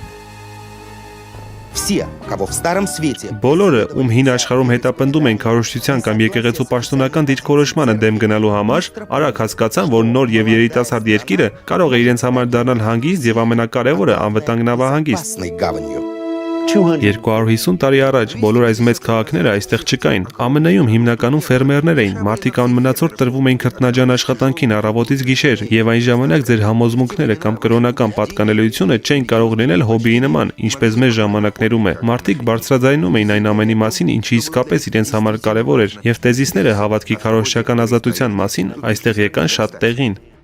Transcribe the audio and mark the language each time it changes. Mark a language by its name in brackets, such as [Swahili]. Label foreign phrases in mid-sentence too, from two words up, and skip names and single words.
[Russian] Все, кого в Старом Свете [Armenian] Բոլորը, ում հին աշխարհում հետապնդում են քարոզչության կամ եկեղեցու պաշտոնական դիրքորոշմանը դեմ գնալու համար, արագ հասկացան, որ նոր եւ երիտասարդ երկիրը կարող է իրենց համար դառնալ հանգիստ եւ ամենակարևորը անվտանգ նավահանգիստ։ [Russian] опасной гаванью. [Armenian] 250 տարի առաջ բոլոր այս մեծ քաղաքները այստեղ չկային։ ԱՄՆ-ում հիմնականում ֆերմերներ էին, մարդիկ անմնացորդ տրվում էին քրտնաջան աշխատանքին առավոտից գիշեր, եւ այն ժամանակ ձեր համոզմունքները կամ կրոնական պատկանելիությունը չէին կարող լինել հոբիի նման, ինչպես մեր ժամանակներում է։ Մարդիկ բարձրաձայնում էին այն ամենի մասին, ինչը իսկապես իրենց համար կարևոր էր, եւ տեզիսները հավատքի քարոզչական ազատության մասին այստեղ եկան շատ տեղին։